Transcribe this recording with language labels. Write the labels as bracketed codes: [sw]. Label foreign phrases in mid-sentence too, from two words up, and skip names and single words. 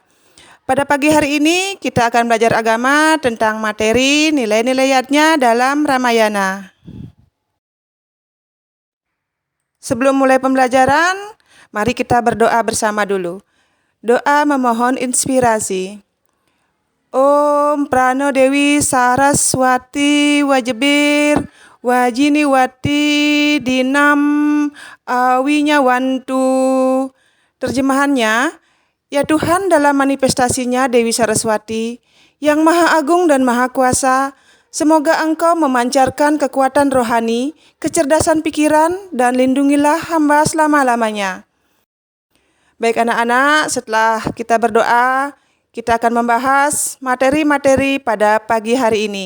[id] Pada pagi hari ini kita akan belajar agama tentang materi nilai-nilai yatnya dalam Ramayana. Sebelum mulai pembelajaran, mari kita berdoa bersama dulu. Doa memohon inspirasi. [sa] Om Prano Dewi Saraswati Wajibir Wajini Wati Dinam Awinya Wantu. [id] Terjemahannya, ya Tuhan dalam manifestasinya Dewi Saraswati yang Maha Agung dan Maha Kuasa, semoga Engkau memancarkan kekuatan rohani, kecerdasan pikiran, dan lindungilah hamba selama-lamanya. Baik anak-anak, setelah kita berdoa, kita akan membahas materi-materi pada pagi hari ini.